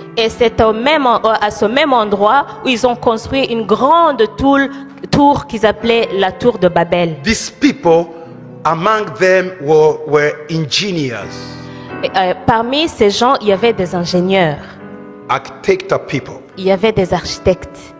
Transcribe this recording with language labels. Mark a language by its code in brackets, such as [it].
[fr] Et c'est à ce même endroit où ils ont construit une grande tour qu'ils appelaient la tour de Babel. [en] These people, among them were engineers, [fr] Et, parmi ces gens, il y avait des ingénieurs, [en] architecture people, [fr] il y avait des architectes,